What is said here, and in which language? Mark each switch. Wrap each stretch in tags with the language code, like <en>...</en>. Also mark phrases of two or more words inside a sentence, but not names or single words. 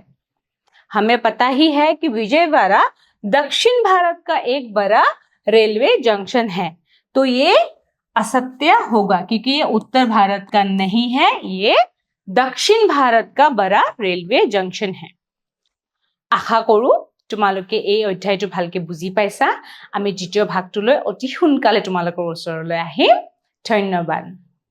<hi>हमें पता ही है कि विजयवाड़ा दक्षिण भारत का एक बड़ा रेलवे जंक्शन है, तो ये असत्य होगा क्योंकि ये उत्तर भारत का नहीं है, ये दक्षिण भारत का बड़ा रेलवे जंक्शन है।</hi> <as>আশা কৰোঁ তোমালোকে এই অধ্যায়টো ভালকে বুজি পাইছা। আমি দ্বিতীয় ভাগটোলৈ অতি সোনকালে তোমালোকৰ ওচৰলৈ আহিম। ধন্যবাদ।</as>